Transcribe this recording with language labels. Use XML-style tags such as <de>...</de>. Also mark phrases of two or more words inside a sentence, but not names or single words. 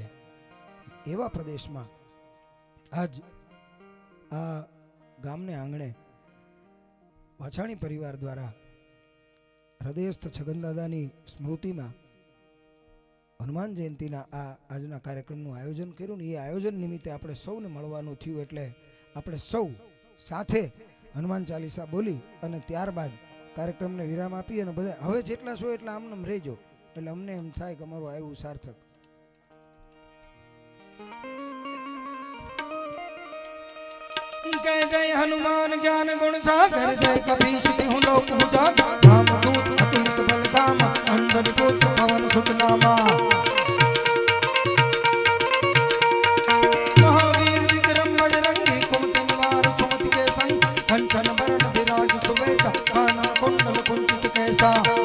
<gu>એવા પ્રદેશમાં આજ આ ગામને આંગણે વાછાણી પરિવાર દ્વારા હૃદયસ્થ છગનદાદાની સ્મૃતિમાં હનુમાન જયંતિના આ આજના કાર્યક્રમનું આયોજન કર્યું ને એ આયોજન નિમિત્તે આપણે સૌને મળવાનું થયું. એટલે આપણે સૌ સાથે હનુમાન ચાલીસા બોલી અને ત્યારબાદ કાર્યક્રમને વિરામ આપી અને બધા હવે જેટલા છો એટલા આમનામ રહેજો, એટલે અમને એમ થાય કે અમારું આવ્યું સાર્થક.</gu> <awa>जय जय हनुमान ज्ञान गुण सागर जय कपीश तिहु लोक उजागर राम दूत अतुलित बल धामा अंजन पुत्र पवन सुत नामा महावीर विक्रम बजरंगी कुमति निवार सुमति के संग कंचन बरन विराज सुवेशा कानन कुंडल कुंचित कैसा</awa>